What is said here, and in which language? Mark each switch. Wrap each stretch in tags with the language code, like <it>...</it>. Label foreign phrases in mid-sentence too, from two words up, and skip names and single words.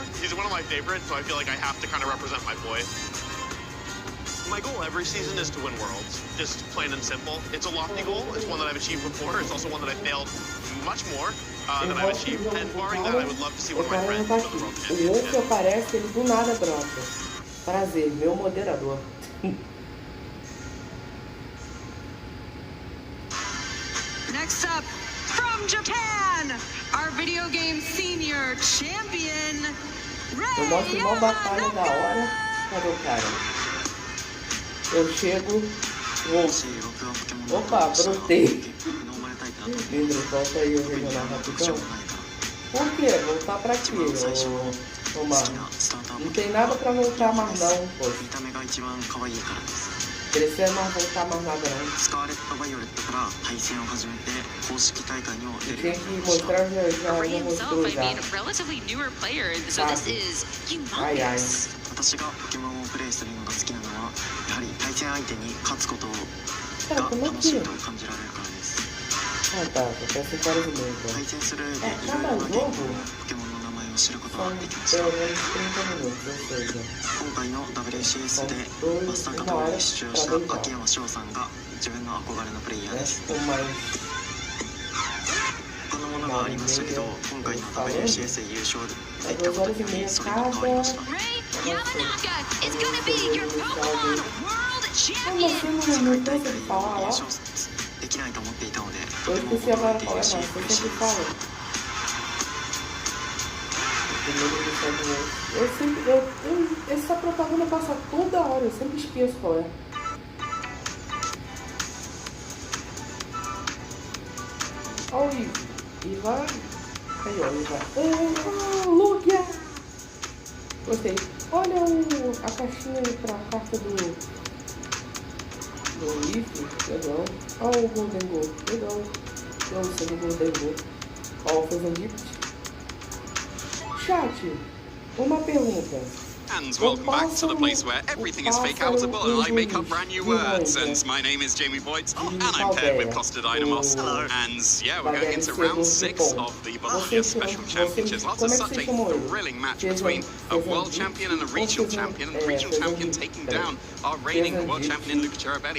<en>He's one of my favorites, so I feel like I have to kind of represent my boy. My goal every season is to win Worlds, just plain and simple. It's a lofty goal. It's one that I've achieved before. It's also one that I failed much more than I've achieved. And barring that, I would love to see one of my friends win the World Championship.</en> <pt>O outro aparece, ele do nada brota. Prazer, meu moderador.</pt> <en>Next up, from Japan, our video game senior champion,</en> <pt>Eu mostro uma batalha da hora. Cadê o cara? Eu chego, opa, brotei. Lindro, volta aí o regional rapidão. Por quê? Voltar pra quê, ô Marlon? Não tem nada pra voltar mais não, pô. Precisa mais voltar mais nada não. Eu tinha que mostrar, já mostrou já. Ai, ai.</pt> <ja>私がポケモンをプレイするのが好きなのはやはり対戦相手に勝つことが楽しいと感じられるからです。対戦する上でいろいろな言語のポケモンの名前を知ることができました。今回の WCS でマスターカップに出場した秋山翔さんが自分の憧れのプレイヤーです。他のものがありましたけど、今回の WCS で優勝できたことによりそれが変わりました。できないと思っていたので、とても驚いているし嬉しいです。</ja> <pt>Essa propaganda passa toda hora, eu sempre esqueço qual é. Olha o Ivan. Aí, ó, Ivan. Lugia! Gostei. Olha a caixinha pra carta do Leaf. Legal. Olha o Golden Gold. Legal. Eu sei do Golden Gold. Ó, fez um gift. Chat, uma pergunta.</pt> <en>And welcome back to the place where everything is fake-outable and I make up brand new words. And my name is Jamie Voigt, and I'm paired with Costa Dynamos. Hello. And yeah, we're going into round 6 of the Bologna Special Championships. After such a thrilling match between a world champion and a regional champion, and the regional champion taking down our reigning world champion in Luca Cherubelli.</en>